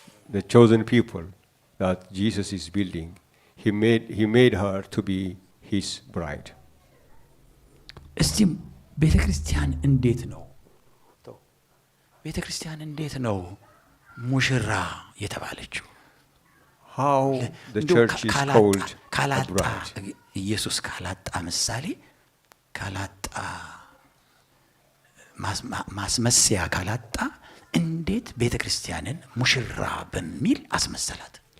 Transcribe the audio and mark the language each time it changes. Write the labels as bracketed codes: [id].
[en] The chosen people that Jesus is building, he made her to be his bride. [am] እስቲ ቤተ ክርስቲያን እንዴት ነው ሙሽራ የተባለችው? [en] How the church is called a bride. [am] ኢየሱስ ካላጣ ምሳሌ ካላጣ ማስመሰያ ካላጣ እንዴት ቤተ ክርስቲያንን ሙሽራ በሚል አስመሰላት?